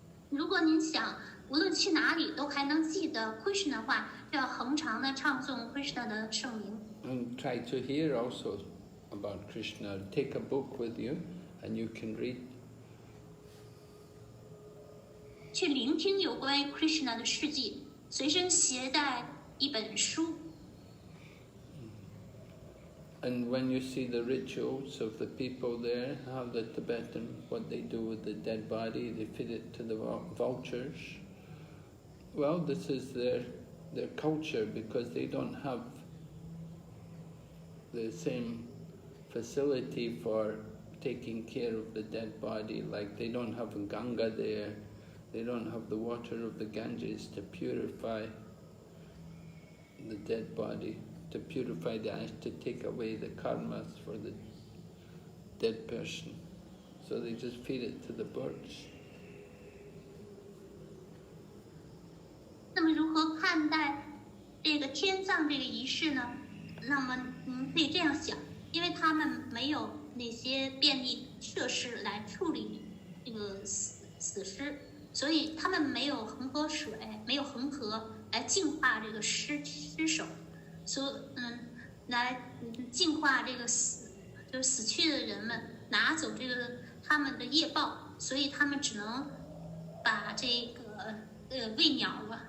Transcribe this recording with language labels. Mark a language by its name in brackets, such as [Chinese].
[Chinese] 如果您想无论去哪里都还能记得 Krishna 的话，就要恒常的唱诵 Krishna 的圣名。 [English] And try to hear also about Krishna. Take a book with you and you can read. [Chinese] 去聆听有关于 Krishna 的事迹，随身携带一本书。 [English] And when you see the rituals of the people there, how the Tibetan, what they do with the dead body, they feed it to the vultures. Well, this is their culture, because they don't have the same facility for taking care of the dead body. Like they don't have a Ganga there, they don't have the water of the Ganges to purify the dead body, to purify the ash, to take away the karmas for the dead person. So they just feed it to the birds. [Chinese] 那么如何看待这个天葬这个仪式呢？那么可以这样想，因为他们没有那些便利设施来处理这个死尸，所以他们没有恒河水，没有恒河来净化这个尸首，来净化这个就是死去的人们，拿走这个他们的业报，所以他们只能把这个喂鸟。